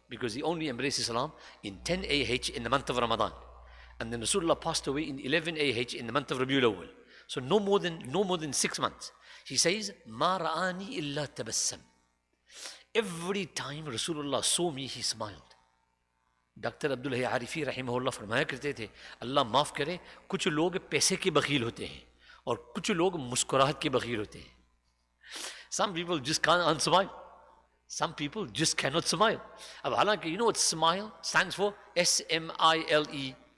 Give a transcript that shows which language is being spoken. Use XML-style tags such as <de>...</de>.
<en>Because he only embraced Islam in 10 AH in the month of Ramadan. And then Rasulullah passed away in 11 AH in the month of Rabiul Awwal. So no more than 6 months. He says,</en> <ar>Ma ra'ani illa tabassam.</ar> <en>Every time Rasulullah saw me, he smiled. Dr.</en> <hi>Abdullah Arifi rahimahullah फरमाया करते थे, अल्लाह माफ़ करे, कुछ लोग पैसे के बखील होते हैं और कुछ लोग मुस्कुराहट के बखील होते हैं.</hi> <en>Some people just can't smile. Some people just cannot smile.</en> <hi>अब हालांकि</hi> <en>you know what smile stands for? S-M-I-L-E.</en>